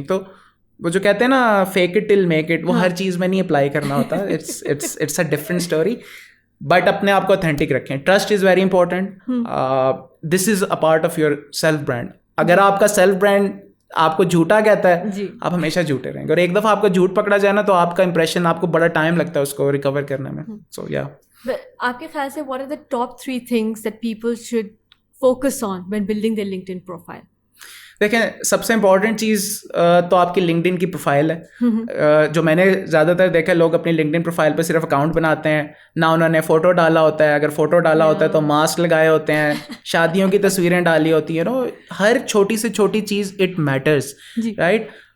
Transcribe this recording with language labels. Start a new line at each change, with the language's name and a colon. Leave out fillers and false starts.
Urdu: تو وہ جو کہتے ہیں نا
English: fake it till make it,
Urdu: وہ ہر چیز میں نہیں اپلائی کرنا ہوتا,
English: It's a different story. But
Urdu: اپنے آپ کو اتھینٹک رکھیں.
English: Trust is very important. This is a part of your self brand.
Urdu: اگر آپ کا سیلف برانڈ آپ کو جھوٹا کہتا ہے, آپ ہمیشہ جھوٹے رہیں گے, اور ایک دفعہ آپ کا جھوٹ پکڑا جائے نا تو آپ کا امپریشن, آپ کو بڑا ٹائم لگتا ہے اس کو ریکور کرنے میں. سو یا آپ کے خیال سے
English: what are the top 3 things that people should focus on when building their LinkedIn profile?
Urdu: دیکھیں, سب سے امپورٹنٹ چیز تو آپ کی لنکڈ ان کی پروفائل ہے. جو میں نے زیادہ تر دیکھا, لوگ اپنی لنکڈ ان پروفائل پہ صرف اکاؤنٹ بناتے ہیں, نہ انہوں نے فوٹو ڈالا ہوتا ہے, اگر فوٹو ڈالا ہوتا ہے تو ماسک لگائے ہوتے ہیں, شادیوں کی تصویریں ڈالی ہوتی ہیں. نو, ہر چھوٹی سے چھوٹی چیز
English: It matters, right.